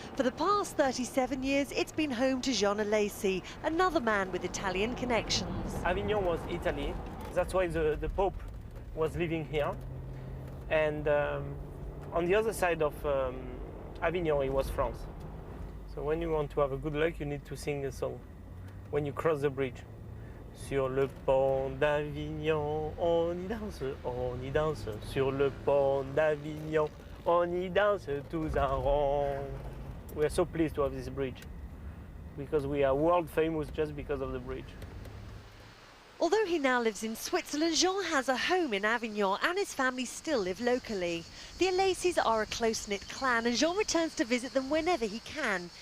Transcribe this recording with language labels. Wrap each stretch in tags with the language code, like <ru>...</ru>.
<en>For the past 37 years, it's been home to Jean Alesi, another man with Italian connections. Avignon was Italy. That's why the Pope was living here. And on the other side of Avignon, it was France. So when you want to have a good luck, you need to sing a song when you cross the bridge.</en> <fr>Sur le pont d'Avignon, on y danse. Sur le pont d'Avignon, on y danse tous en rond.</fr> <en>We are so pleased to have this bridge because we are world famous just because of the bridge. Although he now lives in Switzerland, Jean has a home in Avignon and his family still live locally. The Alesis are a close-knit clan and Jean returns to visit them whenever he can.</en>